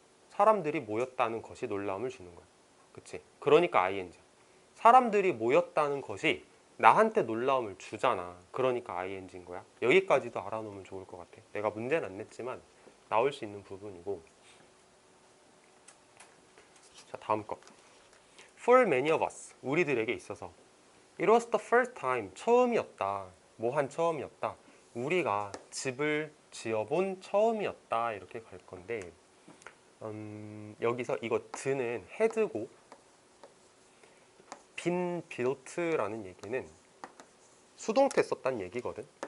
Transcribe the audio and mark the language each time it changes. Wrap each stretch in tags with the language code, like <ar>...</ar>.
<ko>사람들이 모였다는 것이 놀라움을 주는 거야. 그치? 그러니까 ing야. 사람들이 모였다는 것이 나한테 놀라움을 주잖아. 그러니까 ing인 거야. 여기까지도 알아놓으면 좋을 것 같아. 내가 문제는 안 냈지만 나올 수 있는 부분이고. 자, 다음 거.</ko> <en>For many of us,</en> <ko>우리들에게 있어서</ko> <en>It was the first time,</en> <ko>처음이었다. 뭐 한 처음이었다. 우리가 집을 지어본 처음이었다. 이렇게 갈 건데 여기서 이거 드는 헤드고 been built라는 얘기는 수동태 썼단 얘기거든.</ko>